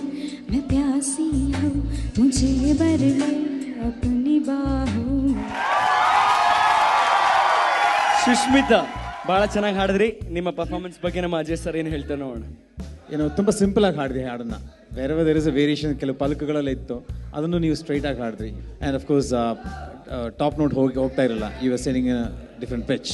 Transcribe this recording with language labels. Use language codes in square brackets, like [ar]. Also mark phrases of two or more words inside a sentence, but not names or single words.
[hi] मैं प्यासी हूँ, मुझे भर ले अपनी बाहों में. [kn] ಸುಷ್ಮಿತಾ, ಬಹಳ ಚೆನ್ನಾಗಿ ಹಾಡಿದ್ರಿ. ನಿಮ್ಮ ಪರ್ಫಾರ್ಮೆನ್ಸ್ ಬಗ್ಗೆ ನಮ್ಮ ಅಜಯ್ ಸರ್ ಏನು ಹೇಳ್ತಾರೆ ನೋಡೋಣ. ಏನೋ ತುಂಬ ಸಿಂಪಲ್ ಆಗಿ ಹಾಡಿದ್ರಿ ಹಾಡನ್ನ. ಬೇರೆ [en] there is a variation, [kn] ಕೆಲವು ಪಲಕಗಳೆಲ್ಲ ಇತ್ತು, ಅದನ್ನು ನೀವು ಸ್ಟ್ರೈಟ್ ಆಗಿ ಹಾಡಿದ್ರಿ. [en] and of course top note [kn] ಹೋಗ್ತಾ ಇರಲ್ಲ, [en] you are sharing different pitch.